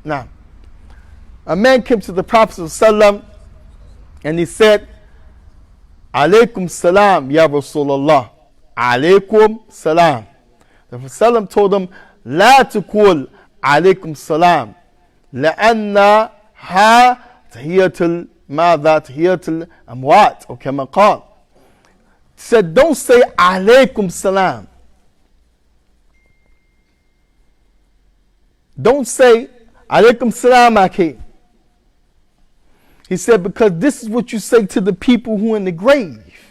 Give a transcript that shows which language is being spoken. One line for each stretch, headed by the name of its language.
English: Now, a man came to the Prophet ﷺ and he said, Alaykum salam, ya Rasulullah. Alaykum salam. The Prophet ﷺ told him,
Arabic: La tukul alaykum salam. لأن ها تحية ماذا تحية الأموات أو كما قال.
English: Said, don't say alaykum salam. Don't say alaykum salam akhi. He said, because this is what you say to the people who are in the grave.